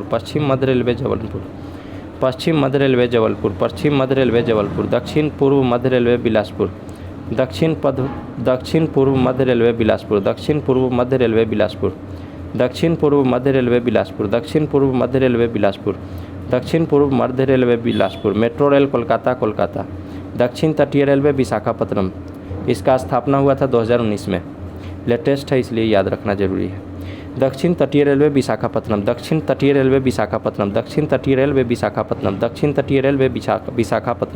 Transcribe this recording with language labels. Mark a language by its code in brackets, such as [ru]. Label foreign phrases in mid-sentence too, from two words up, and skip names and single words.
[hi] पश्चिम मध्य रेलवे जबलपुर। पश्चिम मध्य रेलवे जबलपुर। पश्चिम मध्य रेलवे जबलपुर। दक्षिण पूर्व मध्य रेलवे बिलासपुर। दक्षिण पूर्व मध्य रेलवे बिलासपुर, दक्षिण पूर्व मध्य रेलवे बिलासपुर, दक्षिण पूर्व मध्य रेलवे बिलासपुर, दक्षिण पूर्व मध्य रेलवे बिलासपुर, दक्षिण पूर्व मध्य रेलवे बिलासपुर। मेट्रो रेल कोलकाता, कोलकाता। दक्षिण तटीय रेलवे विशाखापत्तनम, इसका स्थापना हुआ था 2019 में, लेटेस्ट है इसलिए याद रखना जरूरी है। दक्षिण तटीय रेलवे विशाखापत्तनम, दक्षिण तटीय रेलवे विशाखापत्तनम, दक्षिण तटीय रेलवे विशाखापत्तनम, दक्षिण तटीय रेलवे विशाखापत्तनम।